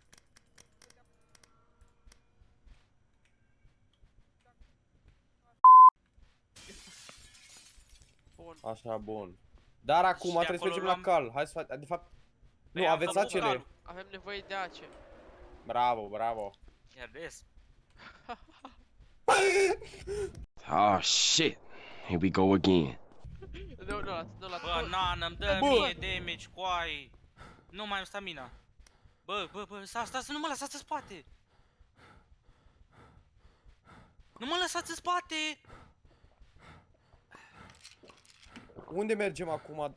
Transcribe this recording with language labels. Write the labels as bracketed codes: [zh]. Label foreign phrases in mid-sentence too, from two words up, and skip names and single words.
[ro] Bun. Așa, bun. Dar acum Și trebuie să acolo mergem la cal. Hai să facem... De fapt... Păi Nu, am aveți făcut acele. calul. Avem nevoie de ace. Bravo, bravo. Iar des. [en] Oh shit. Here we go again. [ro] Nu la Bă, nan, îmi dă Bă. mie damage, coai. Nu mai am stamina. Bă, stați, nu mă lăsați în spate. Nu mă lăsați în spate. Unde mergem acum?